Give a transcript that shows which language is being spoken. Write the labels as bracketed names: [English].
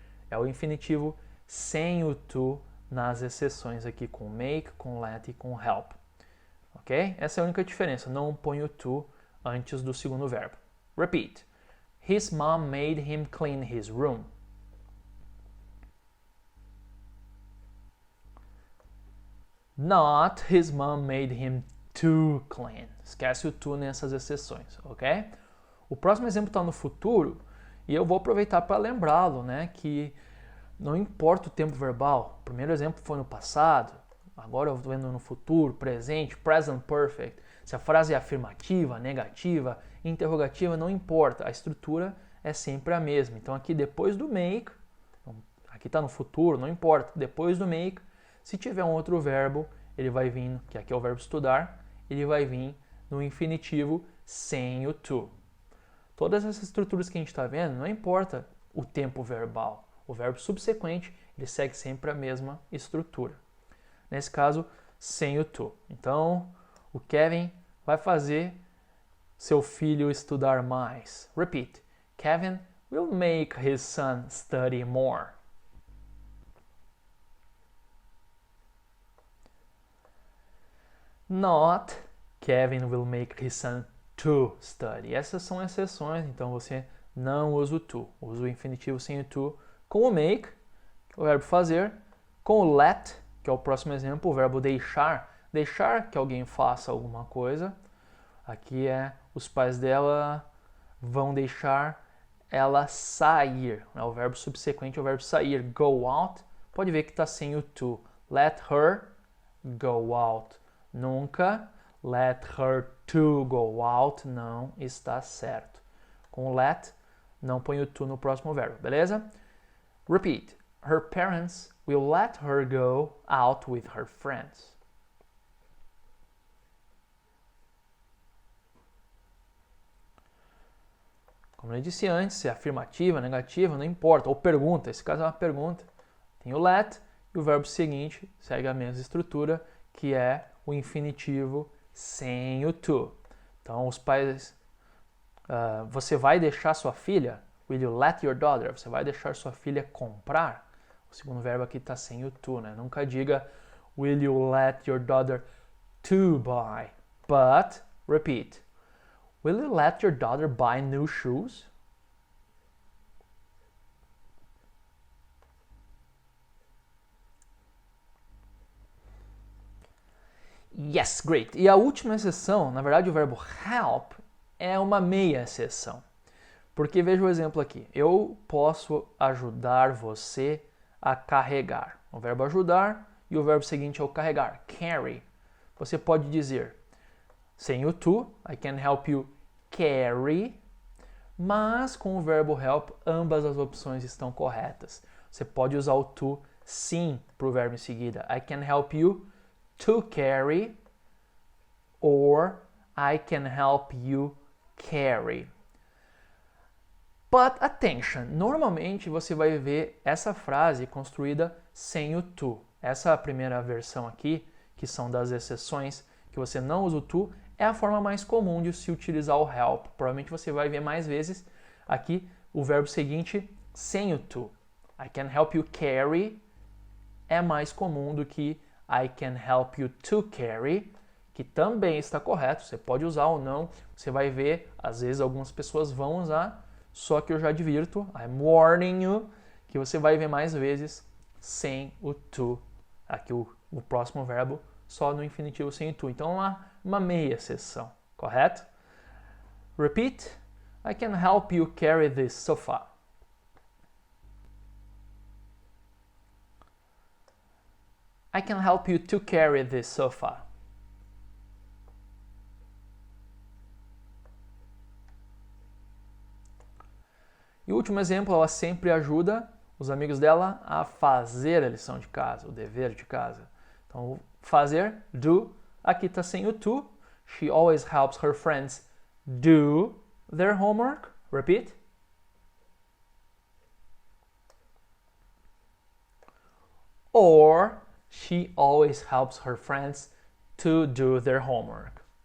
[Portuguese] É o infinitivo sem o to nas exceções aqui com make, com let e com help. Ok? Essa é a única diferença. Não põe o to antes do segundo verbo. [English] Repeat. His mom made him clean his room. Not his mom made him to clean. [Portuguese] Esquece o to nessas exceções, ok? O próximo exemplo está no futuro e eu vou aproveitar para lembrá-lo, né, que não importa o tempo verbal. O primeiro exemplo foi no passado, agora eu estou vendo no futuro, presente, present perfect. Se a frase é afirmativa, negativa, interrogativa, não importa. A estrutura é sempre a mesma. Então aqui depois do make, aqui está no futuro, não importa. Depois do make, se tiver um outro verbo, ele vai vir, que aqui é o verbo estudar, ele vai vir no infinitivo sem o to. Todas essas estruturas que a gente está vendo, não importa o tempo verbal. O verbo subsequente, ele segue sempre a mesma estrutura. Nesse caso, sem o to. Então, o Kevin vai fazer seu filho estudar mais. [English] Repeat. Kevin will make his son study more. Not Kevin will make his son to study. [Portuguese] Essas são exceções, então você não usa o to. Usa o infinitivo sem o to com o make, que é o verbo fazer, com o let, que é o próximo exemplo, o verbo deixar. Deixar que alguém faça alguma coisa. Aqui é os pais dela vão deixar ela sair. O verbo subsequente é o verbo sair. [English] Go out. [Portuguese] Pode ver que está sem o to. [English] Let her go out. [Portuguese] Nunca [English] let her to go out. [Portuguese] Não está certo. Com let, não põe o to no próximo verbo. Beleza? [English] Repeat. Her parents will let her go out with her friends. [Portuguese] Como eu disse antes, se é afirmativa, negativa, não importa. Ou pergunta, esse caso é uma pergunta. Tem o let e o verbo seguinte segue a mesma estrutura, que é o infinitivo sem o to. Então, os pais... você vai deixar sua filha? [English] Will you let your daughter? [Portuguese] Você vai deixar sua filha comprar? O segundo verbo aqui está sem o to, né? Nunca diga [English] will you let your daughter to buy? But, repeat. Will you let your daughter buy new shoes? Yes, great. [Portuguese] E a última exceção, na verdade o verbo help é uma meia exceção. Porque veja o exemplo aqui. Eu posso ajudar você a carregar. O verbo ajudar e o verbo seguinte é o carregar. Carry. Você pode dizer sem o to, [English] I can help you carry, [Portuguese] mas com o verbo help, ambas as opções estão corretas. Você pode usar o to sim para o verbo em seguida. [English] I can help you to carry or I can help you carry. But attention, [Portuguese] normalmente você vai ver essa frase construída sem o to. Essa primeira versão aqui, que são das exceções, que você não usa o to, é a forma mais comum de se utilizar o help. Provavelmente você vai ver mais vezes aqui o verbo seguinte sem o to. [English] I can help you carry [Portuguese] é mais comum do que [English] I can help you to carry, [Portuguese] que também está correto. Você pode usar ou não. Você vai ver, às vezes algumas pessoas vão usar, só que eu já advirto, [English] I'm warning you, [Portuguese] que você vai ver mais vezes sem o to. Aqui o próximo verbo só no infinitivo sem o to. Então uma meia exceção, correto? [English] Repeat. I can help you carry this sofa. I can help you to carry this sofa. [Portuguese] E o último exemplo, ela sempre ajuda os amigos dela a fazer a lição de casa, o dever de casa. Então, fazer, do, aqui está sem o to. [English] She always helps her friends do their homework. Repeat. Or, she always helps her friends to do their homework.